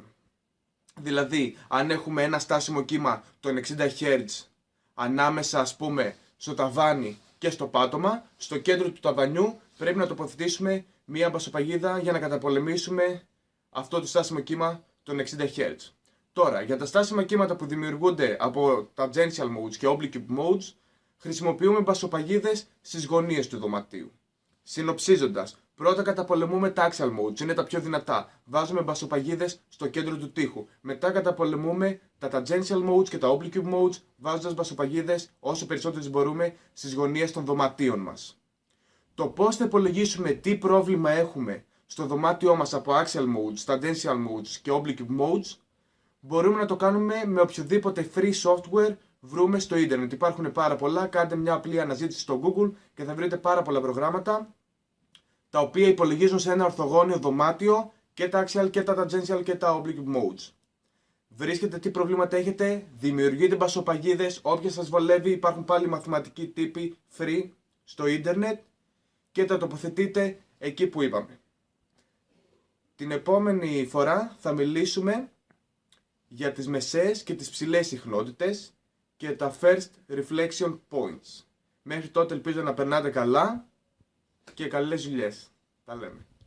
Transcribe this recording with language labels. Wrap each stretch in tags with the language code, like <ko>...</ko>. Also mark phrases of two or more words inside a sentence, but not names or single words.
<el>Δηλαδή, αν έχουμε ένα στάσιμο κύμα των 60 Hz ανάμεσα, ας πούμε, στο ταβάνι και στο πάτωμα, στο κέντρο του ταβανιού πρέπει να τοποθετήσουμε μία μπασοπαγίδα για να καταπολεμήσουμε αυτό το στάσιμο κύμα των 60 Hz. Τώρα, για τα στάσιμα κύματα που δημιουργούνται από</el> <en>tangential modes</en> <el>και</el> <en>oblique modes,</en> <el>χρησιμοποιούμε μπασοπαγίδες στις γωνίες του δωματίου. Συνοψίζοντας, πρώτα καταπολεμούμε τα</el> <en>axial modes,</en> <el>είναι τα πιο δυνατά. Βάζουμε μπασοπαγίδες στο κέντρο του τοίχου. Μετά καταπολεμούμε τα</el> <en>tangential modes</en> <el>και τα</el> <en>oblique modes,</en> <el>βάζοντας μπασοπαγίδες όσο περισσότερες μπορούμε στις γωνίες των δωματίων μας. Το πώς θα υπολογίσουμε τι πρόβλημα έχουμε στο δωμάτιό μας από</el> <en>axial modes, tangential modes</en> <el>και</el> <en>oblique modes,</en> <el>μπορούμε να το κάνουμε με οποιοδήποτε</el> <en>free software</en> <el>βρούμε στο ίντερνετ. Υπάρχουν πάρα πολλά, κάντε μια απλή αναζήτηση στο Google και θα βρείτε πάρα πολλά προγράμματα τα οποία υπολογίζουν σε ένα ορθογώνιο δωμάτιο και τα axial και τα tangential και τα</el> <en>oblique modes.</en> <el>Βρίσκετε τι προβλήματα έχετε, δημιουργείτε μπασοπαγίδες, όποια σας βολεύει, υπάρχουν πάλι μαθηματικοί τύποι free στο ίντερνετ και τα τοποθετείτε εκεί που είπαμε. Την επόμενη φορά θα μιλήσουμε για τις μεσαίες και τις ψηλές συχνότητες και τα</el> <en>first reflection points.</en> <el>Μέχρι τότε ελπίζω να περνάτε καλά και καλές δουλειές. Τα λέμε.</el>